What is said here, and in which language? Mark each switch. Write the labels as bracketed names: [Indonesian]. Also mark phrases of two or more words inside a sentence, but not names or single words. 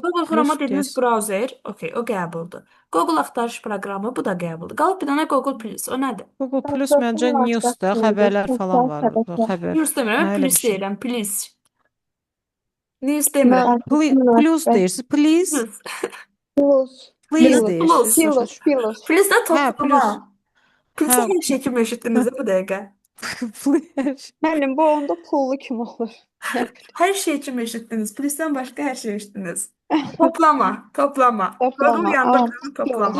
[Azerbaijani] Google Plus Chrome'a dediniz deyəsən. brauzer, okey, o qəbuldur. Google axtarış proqramı, bu da qəbuldur. Qalıb bir dənə Google Plus, o nədir? Google Plus məncə newsda xəbərlər falan var. Xəbər. News demirəm, Hə, mən elə bir Plus şey. deyirəm, Plus. News demirəm. Plus deyirsiz, please. Plus. Please Plus. deyirsiz. Başa Plus. düşmürəm. Plus. Plus da Hə, toplama. plus. Plus'ı Hə. hər şey kimi eşitdiniz bu dəqiqə. Plus. Müəllim bu onda pullu kim olur? Hər şey kimi eşitdiniz. Plus'tan başqa hər şey eşitdiniz. Toplama. Toplama. Google yanında Aa, qırılıb toplama.